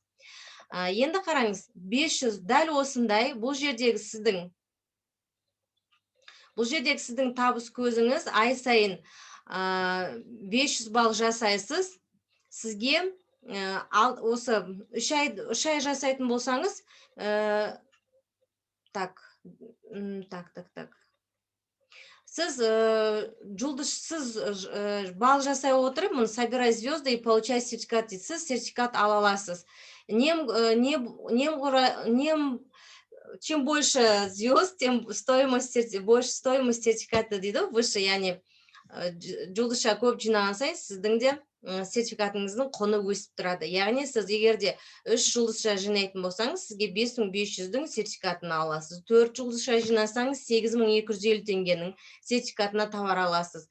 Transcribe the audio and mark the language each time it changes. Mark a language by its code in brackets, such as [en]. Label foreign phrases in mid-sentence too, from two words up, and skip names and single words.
[kk] Енді қараңыз, 500 дәл осындай, бұл жердегі сіздің табыс көзіңіз ай сайын 500 балл жасайсыз. Сізге осы 3 ай жасайтын болсаңыз, сіз балл жасай отырып, [ru] собирай звезды и получай сертификат, [kk] сіз сертификат ала аласыз. [ru] Чем больше звезд, тем больше стоимость сертификата [kk] дейді, выше, яғни жұлдызша көп жинаған сайын сіздің де сертификатыңыздың құны өсіп тұрады. Яғни сіз егерде 3 жұлдызша жинайтын болсаңыз, сізге 5500-дің сертификатын аласыз. 4 жұлдызша жинасаңыз 8250 теңгенің сертификатына товар аласыз.